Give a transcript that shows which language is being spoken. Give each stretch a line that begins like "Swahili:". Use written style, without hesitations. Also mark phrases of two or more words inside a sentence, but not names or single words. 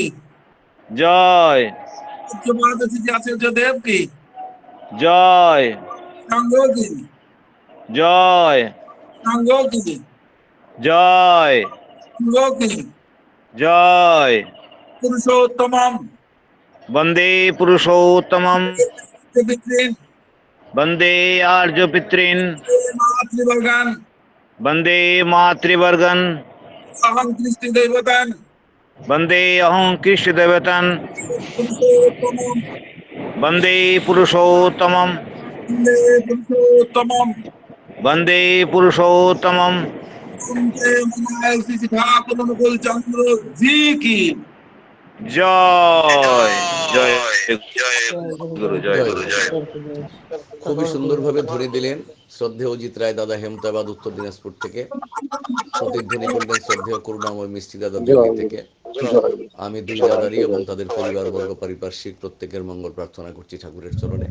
Bangla: জয় পূজ্যপাদ শ্রী আচার্য দেব কি জয় সাঙ্গ কি জয় সাঙ্গ কি জয় সাঙ্গ কি জয়
Sanskrit: পুরুষোত্তমম वंदे पुरुषोत्तमं পিতৃন वंदे आर्य पितॄन् মাতৃবর্গান वंदे मातृवर्गन् অহং কৃষ্ণ দেবতান वंदे अहं कृष्ण देवतान् পুরুষোত্তমম वंदे पुरुषोत्तमं বন্দে পুরুষোত্তমম वंदे पुरुषोत्तमं
Bangla: বন্দে মনায় শ্রী শ্রী ঠাকুর অনুকূল চন্দ্র জি কি জয় জয় গুরু জয় জয় गुरु গুরু। जय খুবই সুন্দরভাবে ধ্বনি দিলেন শ্রদ্ধেয় অজিত রায় দাদা হেমতাবাদ উত্তর দিনাজপুর থেকে। প্রতিধ্বনি করলেন শ্রদ্ধেয় করুণাময় মিষ্টি দাদা দিল্লি থেকে। আমি দুই দাদারই এবং তাদের পরিবারবর্গ পারিপার্শ্বিক প্রত্যেকের মঙ্গল প্রার্থনা করছি ঠাকুরের চরণে।